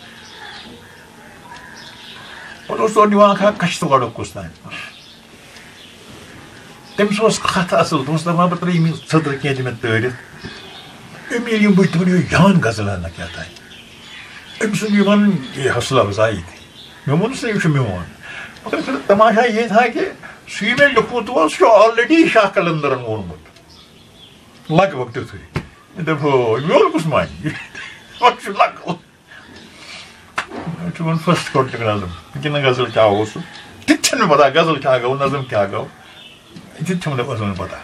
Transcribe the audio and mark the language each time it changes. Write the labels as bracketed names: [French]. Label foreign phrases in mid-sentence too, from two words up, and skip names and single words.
[Kashmiri] پَتہٕ اوس تورٕ نِوان اکھ کَشتٕواڑُک کُس تانۍ تٔمِس اوس کَتھ اَصٕل تٔمِس اوس دَپان بہٕ ترٛٲیِم یہِ سٔترٕ کینٛہہ دِ مےٚ تٲرِتھ أمۍ ییٚلہِ یِم بٕتھِ تِمَن یہِ جان غزل ہنا کیٛاہ تانۍ أمۍ سُنٛد یہِ وَنُن یہِ حوصلہٕ اَفزایی تہِ مےٚ ووٚنُس نہ یہِ چھُ میون [Urdu] مگر پھر تماشا یہ تھا کہ [Kashmiri] سُہ یہِ مےٚ لیوٚکھمُت اوس سُہ چھُ آلریڈی شاہ قلندرن ووٚنمُت لگ بگ تیُتھُے مےٚ دوٚپ ہو میون کُس مانہِ وۄنۍ چھُ لَکُل مےٚ چھُ وۄنۍ فٔسٹ کوٚرٹُک نظم کِنہٕ غزل کیٛاہ اوس سُہ تہِ تہِ چھَنہٕ مےٚ پَتہ غزل کیٛاہ گوٚو نظم کیٛاہ گوٚو تہِ تہِ چھَم نہٕ ٲسٕم نہٕ پَتہ